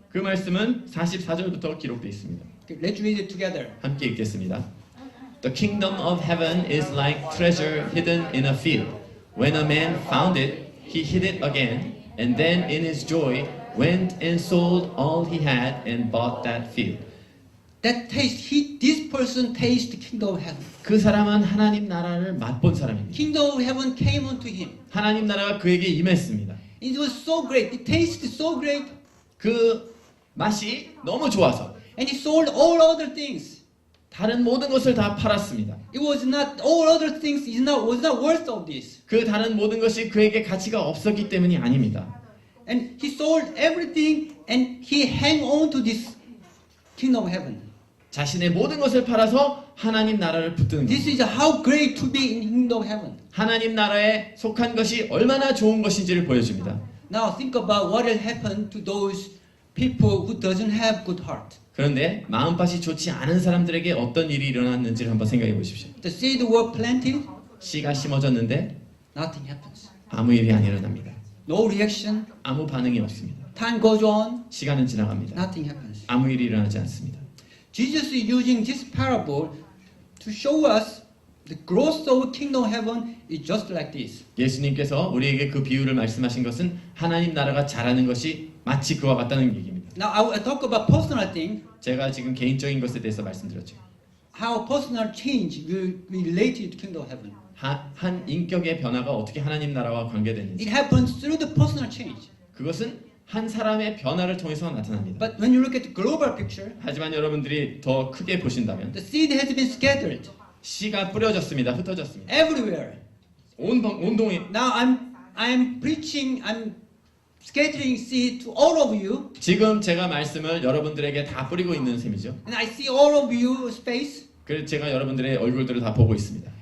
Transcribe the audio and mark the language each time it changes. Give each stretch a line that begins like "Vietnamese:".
Korean: 그 말씀은 44절부터 기록되어 있습니다.
English: Okay, let's read it together.
Korean: 함께 읽겠습니다.
English: The kingdom of heaven is like treasure hidden in a field. When a man found it, he hid it again, and then in his joy went and sold all he had and bought that field. This person tasted the kingdom of heaven.
Korean: 그 사람은 하나님 나라를 맛본 사람입니다.
English: Kingdom of heaven came unto him.
Korean: 하나님 나라가 그에게 임했습니다.
English: It was so great. It tasted so great.
Korean: 그 맛이 너무 좋아서
English: And he sold all other things.
Korean: 다른 모든 것을 다 팔았습니다.
English: It was not all other things was not worth of this.
Korean: 그 다른 모든 것이 그에게 가치가 없었기 때문이 아닙니다.
English: And he sold everything and he hang on to this kingdom of heaven.
Korean: 자신의 모든 것을 팔아서 하나님 나라를 붙드는
English: This
Korean: 겁니다.
English: is how great to be in kingdom of heaven.
Korean: 하나님 나라에 속한 것이 얼마나 좋은 것인지를 보여줍니다.
English: Now think about what will happen to those people who doesn't have good heart.
Korean: 그런데 마음밭이 좋지 않은 사람들에게 어떤 일이 일어났는지를 한번 생각해 보십시오.
English: The seed were planted,
Korean: 씨가 심어졌는데
English: nothing happens.
Korean: 아무 일이 안 일어납니다.
English: No reaction.
Korean: 아무 반응이 없습니다.
English: Time goes on,
Korean: 시간은 지나갑니다.
English: nothing happens.
Korean: 아무 일이 일어나지 않습니다.
English: Jesus is using this parable to show us the growth of kingdom of heaven is just like this.
Korean: 예수님께서 우리에게 그 비유를 말씀하신 것은 하나님 나라가 자라는 것이 마치 그와 같다는 얘기입니다.
English: Now I will talk about personal thing,
Korean: 제가 지금 개인적인 것에 대해서 말씀드렸죠.
English: how personal change will be related to kingdom of heaven.
Korean: 한 인격의 변화가 어떻게 하나님 나라와 관계되는지
English: It happens through the personal change.
Korean: 그것은 한 사람의 변화를 통해서 나타납니다.
English: But when you look at the global picture,
Korean: 하지만 여러분들이 더 크게 보신다면
English: the seed has been scattered
Korean: 씨가 뿌려졌습니다. 흩어졌습니다.
English: everywhere.
Korean: 온 동이
English: Now I'm preaching, I'm scattering seed to all of you,
Korean: 지금 제가 말씀을 여러분들에게 다 뿌리고 있는 셈이죠.
English: and I see all of you face,
Korean: 그래서 제가 여러분들의 얼굴들을 다 보고 있습니다.